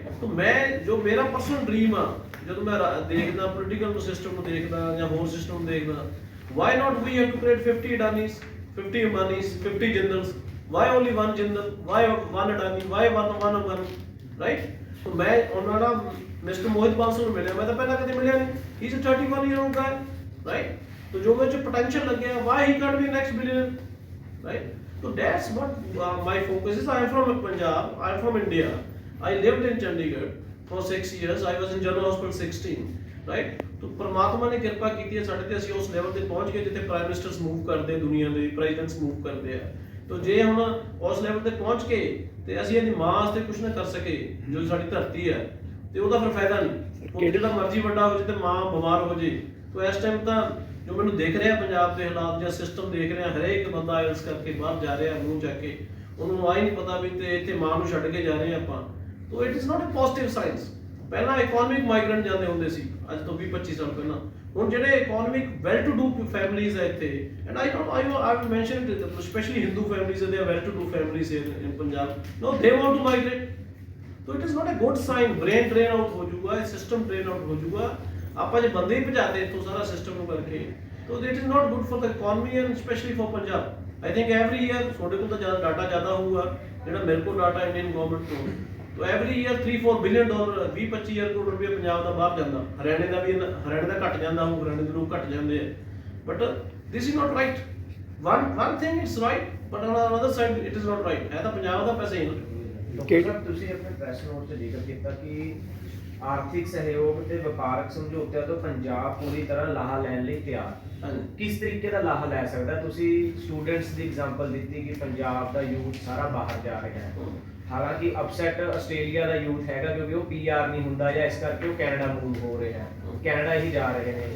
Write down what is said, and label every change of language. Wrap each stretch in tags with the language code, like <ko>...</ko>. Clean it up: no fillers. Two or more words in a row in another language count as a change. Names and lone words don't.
<pa>ਤਾਂ ਮੈਂ ਜੋ ਮੇਰਾ</pa> <en>personal dream</en> <pa>ਆ, ਜਦੋਂ ਮੈਂ ਦੇਖਦਾ</pa> <en>political system</en> <pa>ਨੂੰ ਦੇਖਦਾ ਜਾਂ ਹੋਰ ਸਿਸਟਮ ਨੂੰ ਦੇਖਦਾ,</pa> <en>why not we have to create 50 Adanis, 50 Ambanis, 50 Jindals, why only 1 Jindal, why 1 Adani, why 1 Ambani, right.</en> <pa>ਤਾਂ ਮੈਂ ਉਹਨਾਂ ਦਾ ਮਿਸਟਰ ਮੋਹਿਤ ਬਾਂਸਲ ਨੂੰ ਮਿਲਿਆ, ਮੈਂ ਤਾਂ ਪਹਿਲਾਂ ਕਦੇ ਮਿਲਿਆ ਨਹੀਂ।</pa> <en>He is 31 year old guy, right.</en> <pa>ਤਾਂ ਜੋ ਮੇਰੇ 'ਚ ਪੋਟੈਂਸ਼ੀਅਲ ਲੱਗਿਆ,</pa> <en>why he can't be next billionaire, right. So that's what my focus is. I am from Punjab, I am from India. I lived in Chandigarh for 6 years. I was in General Hospital 16, right?</en> <pa>ਤਾਂ ਪਰਮਾਤਮਾ ਨੇ ਕਿਰਪਾ ਕੀ ਹੈ ਸਾਡੇ ਤੇ ਅਸੀਂ ਉਸ ਲੈਵਲ ਤੇ ਪਹੁੰਚ ਗਏ ਜਿੱਥੇ</pa> <en>prime ministers move</en> <pa>ਕਰਦੇ, ਦੁਨੀਆ ਦੇ</pa> <en>presidents move</en> <pa>ਕਰਦੇ ਆ। तो ਜੇ ਹੁਣ ਉਸ ਲੈਵਲ ਤੇ ਪਹੁੰਚ ਕੇ ਤੇ ਅਸੀਂ ਇਹਦੀ ਮਾਂ ਵਾਸਤੇ ਕੁਝ ਨਾ ਕਰ ਸਕੇ, ਜੋ ਸਾਡੀ ਧਰਤੀ ਹੈ, ਤੇ ਉਹਦਾ ਫਿਰ ਫਾਇਦਾ ਨਹੀਂ। ਉਹ ਜਿਹੜਾ ਮਰਜ਼ੀ ਵੱਡਾ ਹੋ ਜੇ ਤੇ ਮਾਂ ਬਿਮਾਰ ਹੋ ਜੇ। तो ਇਸ ਟਾਈਮ ਤਾਂ ਜੋ ਮੈਨੂੰ ਦੇਖ ਰਿਹਾ ਪੰਜਾਬ ਦੇ ਹਾਲਾਤ ਜਾਂ ਸਿਸਟਮ ਦੇਖ ਰਿਹਾ, ਹਰੇਕ ਬੰਦਾ ਆਇਲਸ ਕਰਕੇ ਬਾਹਰ ਜਾ ਰਿਹਾ ਮੂੰਹ ਚੱਕ ਕੇ, ਉਹਨੂੰ ਆਈ ਨਹੀਂ ਪਤਾ ਵੀ ਤੇ ਇੱਥੇ ਮਾਂ ਨੂੰ ਛੱਡ ਕੇ ਜਾ ਰਹੇ ਆਪਾਂ।</pa> <en>तो it is not a positive science.</en> <pa>ਪਹਿਲਾਂ</pa> <en>economic migrant</en> <pa>ਜਾਂਦੇ ਹੁੰਦੇ ਸੀ, ਅੱਜ ਤੋਂ 20-25 ਸਾਲ ਪਹਿਲਾਂ। ਹੁਣ ਜਿਹੜੇ</pa> <en>economic well to do families</en> <pa>ਹੈ ਇੱਥੇ,</pa> <en>ਐਂਡ I mentioned it, especially Hindu families, they are well to do families here in Punjab. No, they want to migrate. So it is not a good sign। brain drain out</en> <pa>ਹੋ ਜਾਊਗਾ, ਸਿਸਟਮ</pa> <en>drain out</en> <pa>ਹੋ ਜਾਊਗਾ। ਆਪਾਂ ਜੇ ਬੰਦੇ ਹੀ ਭਜਾਤੇ ਇੱਥੋਂ ਸਾਰਾ ਸਿਸਟਮ ਨੂੰ ਕਰਕੇ,</pa> <en>so it is not good for the economy and especially for Punjab. I think every year</en> <pa>ਤੁਹਾਡੇ ਕੋਲ ਤਾਂ ਜ਼ਿਆਦਾ ਡਾਟਾ ਜ਼ਿਆਦਾ ਹੋਊਗਾ, ਜਿਹੜਾ ਮੇਰੇ ਕੋਲ ਡਾਟਾ</pa> <en>Indian government</en> <pa>ਤੋਂ। तो</pa> <en>every year $3-4 billion</en> <pa>20-25 ਕਰੋੜ ਰੁਪਏ ਪੰਜਾਬ ਦਾ ਬਾਹਰ ਜਾਂਦਾ। ਹਰਿਆਣੇ ਦਾ ਵੀ, ਹਰਿਆਣੇ ਦਾ ਘਟ ਜਾਂਦਾ ਹੋਊ, ਹਰਿਆਣੇ ਦੇ ਲੋਕ ਘਟ ਜਾਂਦੇ ਆ।</pa> <en>But this is not right. one thing is right, but on another side it is not right।</en> <pa>ਹੈ ਤਾਂ ਪੰਜਾਬ ਦਾ ਪੈਸਾ ਹੀ ਨਾ। ਡਾਕਟਰ ਸਾਹਿਬ, ਤੁਸੀਂ ਆਪਣੇ ਪ੍ਰੈਸ ਨੋਟ 'ਚ ਜ਼ਿਕਰ ਕੀਤਾ ਕਿ ਆਰਥਿਕ ਸਹਿਯੋਗ ਤੇ ਵਪਾਰਕ ਸਮਝੌਤਿਆਂ ਤੋਂ ਪੰਜਾਬ ਪੂਰੀ ਤਰ੍ਹਾਂ ਲਾਹਾ ਲੈਣ ਲਈ ਤਿਆਰ। ਕਿਸ ਤਰੀਕੇ ਦਾ ਲਾਹਾ ਲੈ ਸਕਦਾ? ਤੁਸੀਂ ਸਟੂਡੈਂਟਸ ਦੀ ਐਗਜ਼ਾਮਪਲ ਦਿੱਤੀ ਕਿ ਪੰਜਾਬ ਦਾ ਯੂਥ ਸਾਰਾ ਬਾਹਰ ਜਾ ਰਿਹਾ ਹੈ, ਹਾਲਾਂਕਿ ਅਪਸੈਟ ਆਸਟ੍ਰੇਲੀਆ ਦਾ ਯੂਥ ਹੈਗਾ ਕਿਉਂਕਿ ਉਹ PR ਨਹੀਂ ਹੁੰਦਾ ਜਾਂ ਇਸ ਕਰਕੇ ਉਹ ਕੈਨੇਡਾ ਮੂਵ ਹੋ ਰਿਹਾ ਹੈ, ਕੈਨੇਡਾ ਹੀ ਜਾ ਰਹੇ ਨੇ।</pa>